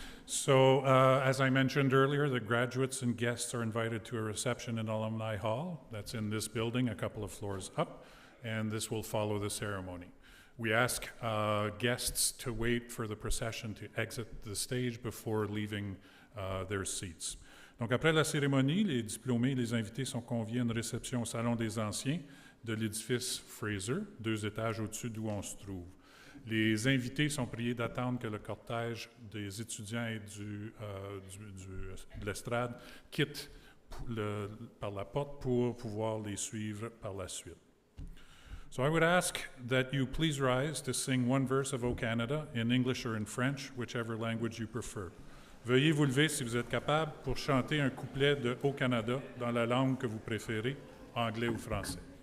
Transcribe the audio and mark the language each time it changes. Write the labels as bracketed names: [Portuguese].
[English] So, as I mentioned earlier, the graduates and guests are invited to a reception in Alumni Hall. That's in this building, a couple of floors up, and this will follow the ceremony. We ask guests to wait for the procession to exit the stage before leaving their seats. [French] Donc, après la cérémonie, les diplômés et les invités sont conviés à une réception au Salon des Anciens de l'édifice Fraser, 2 étages au-dessus d'où on se trouve. Les invités sont priés d'attendre que le cortège des étudiants et de l'estrade quitte par la porte pour pouvoir les suivre par la suite. [English] So I would ask that you please rise to sing one verse of O Canada in English or in French, whichever language you prefer. [French] Veuillez vous lever si vous êtes capable pour chanter un couplet de O Canada dans la langue que vous préférez, anglais ou français.